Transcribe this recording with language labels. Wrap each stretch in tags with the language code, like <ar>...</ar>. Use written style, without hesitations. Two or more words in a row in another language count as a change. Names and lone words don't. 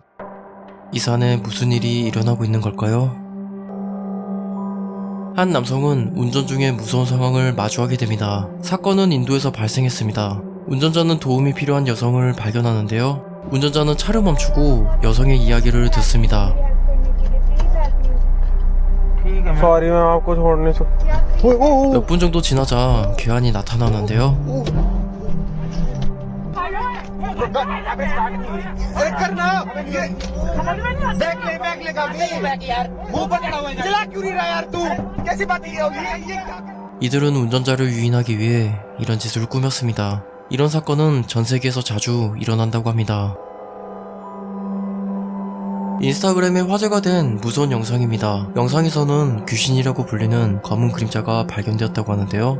<ko>이 산에 무슨 일이 일어나고 있는 걸까요? 한 남성은 운전 중에 무서운 상황을 마주하게 됩니다. 사건은 인도에서 발생했습니다. 운전자는 도움이 필요한 여성을 발견하는데요. 운전자는 차를 멈추고 여성의 이야기를 듣습니다.</ko> <hi>Sorry, मैं आपको छोड़ नहीं सकता.</hi> <ko>몇 분 정도 지나자 괴한이 나타나는데요.</ko> <hi>अरे करना ये बैग ले काफी मुंह पर चढ़ा हुआ है चला क्यों नहीं रहा यार तू कैसी बात ये होगी ये क्या</hi> <ko>이들은 운전자를 유인하기 위해 이런 짓을 꾸몄습니다. 이런 사건은 전 세계에서 자주 일어난다고 합니다. 인스타그램에 화제가 된 무서운 영상입니다. 영상에서는 귀신이라고 불리는 검은 그림자가 발견되었다고 하는데요.</ko>